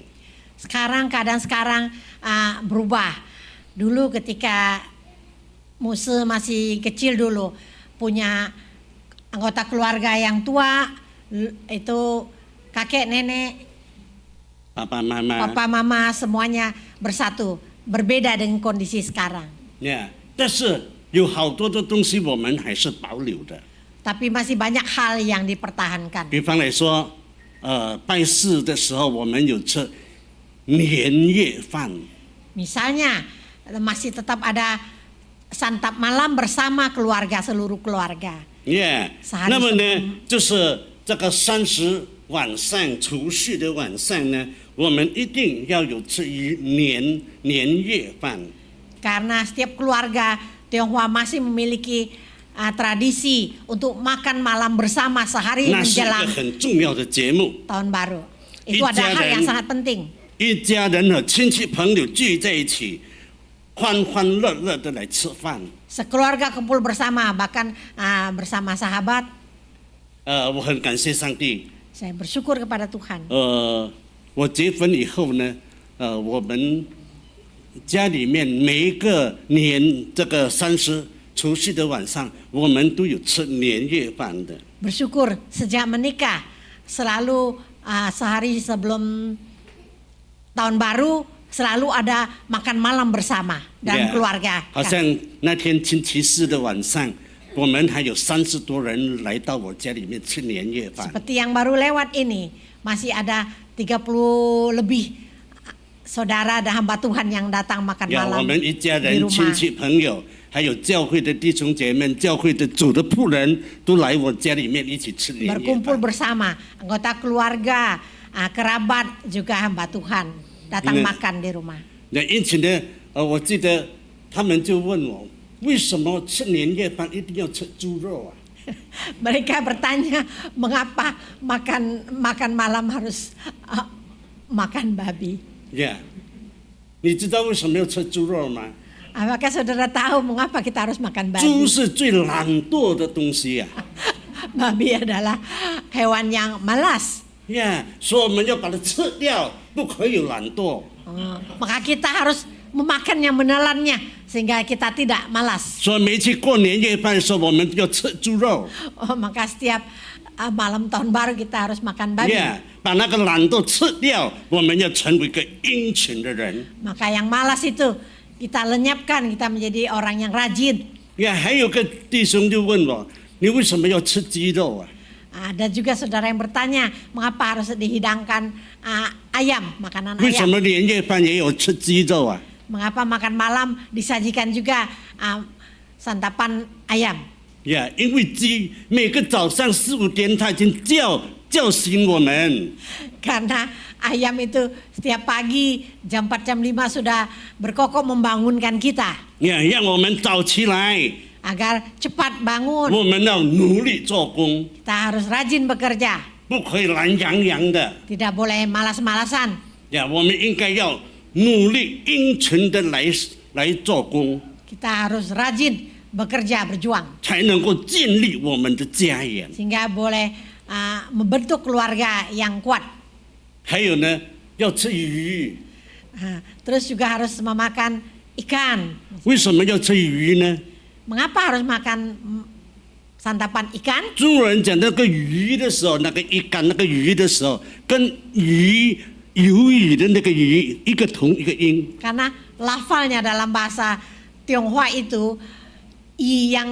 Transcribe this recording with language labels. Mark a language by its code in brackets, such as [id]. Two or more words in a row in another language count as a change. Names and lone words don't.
[id] sekarang keadaan sekarang berubah. Dulu ketika Muse masih kecil dulu, punya anggota keluarga yang tua, itu kakek, nenek, [zh] 爸爸妈妈， [id] papa, mama semuanya bersatu. Berbeda dengan kondisi sekarang. [zh] 但是有好多的东西我们还是保留的。 [id] Tapi masih banyak hal yang dipertahankan. [zh] 比方来说，拜四的时候我们有吃年夜饭， [id] Misalnya masih tetap ada santap malam bersama keluarga, seluruh keluarga. [zh] 那么呢，就是这个30晚上除夕的晚上呢，我们一定要有吃年夜饭。 [id] Karena setiap keluarga Tionghoa masih memiliki tradisi untuk makan malam bersama sehari [zh] 那是一个 [id] menjelang [zh] 很重要的节目， [id] tahun baru. Itu ada hal yang sangat penting. [zh] 一家人和亲戚朋友聚在一起，欢欢乐乐的来吃饭。 [id] Sekeluarga kumpul bersama, bahkan bersama sahabat. [zh] 我很感谢上帝。 [id] Saya bersyukur kepada Tuhan. [zh] 我结婚以后呢，我们家里面每一个年这个30除夕的晚上，我们都有吃年夜饭的。 [id] Bersyukur sejak menikah selalu sehari sebelum tahun baru selalu ada makan malam bersama dalam keluarga. [zh] 好像那天星期四的晚上，我们还有30多人来到我家里面吃年夜饭。 [id] Seperti yang baru lewat ini, masih ada 30 lebih saudara dan hamba Tuhan yang datang makan [zh] 我 [id] malam [zh] 们一家 [id] di [zh] 人、 [id] rumah. [zh] 亲戚朋友，还有教会的弟兄姐妹、教会的主的仆人，都来我家里面一起吃年夜 [id] Berkumpul [zh] 饭。 [id] bersama anggota keluarga, kerabat juga hamba Tuhan datang makan di rumah. [zh] 因此呢，我记得他们就问我，为什么吃年夜饭一定要吃猪肉啊？ [id] Mereka bertanya mengapa makan malam harus makan babi. [zh] 你知道为什么要吃猪肉吗？ [id] Apakah saudara tahu mengapa kita harus makan [zh] 猪 [id] babi? [zh] 是最懒惰的东西呀、 [id] Babi adalah hewan yang malas. [zh] 所以我们要把它吃掉，不可以懒惰。 [id] Maka kita harus memakan yang menelannya sehingga kita tidak malas. [zh] 所以每次过年夜饭的时候，我们要吃猪肉。 [id] Maka setiap malam tahun baru kita harus makan babi. [zh] 把那个懒惰吃掉，我们要成为一个殷勤的人。 [id] Maka yang malas itu kita lenyapkan, kita menjadi orang yang rajin. [zh] 还有个弟兄就问我，你为什么要吃鸡肉啊？ [id] Ada juga saudara yang bertanya, mengapa harus dihidangkan ayam, makanan [zh] 为什 [id] ayam? [zh] 么年夜饭也有吃鸡肉啊？ [id] Mengapa makan malam disajikan juga santapan ayam? [zh] 呀，因为鸡每个早上4、5点，它已经叫醒我们。 [id] Karena ayam itu setiap pagi jam 4 jam 5 sudah berkokok membangunkan kita [zh] 呀，让我们早起来， [id] agar cepat bangun. [zh] 我们要努力做工， [id] Kita harus rajin bekerja, [zh] 不可以懒洋洋的。 [id] tidak boleh malas-malasan. [zh] 呀，我们应该要努力殷勤的来做工， [id] Kita harus rajin bekerja, berjuang [zh] 才能够建立我们的家园。 [id] sehingga boleh membentuk keluarga yang kuat. [zh] 还有呢，要吃鱼。 [id] Terus juga harus memakan ikan. [zh] 为什么要吃鱼呢？ [id] Mengapa harus makan santapan ikan? [zh] 中国人讲那个鱼的时候，那个一干那个鱼的时候，跟鱿鱼的那个鱼一个同一个音。 [id] Karena lafalnya dalam bahasa Tionghoa itu i yang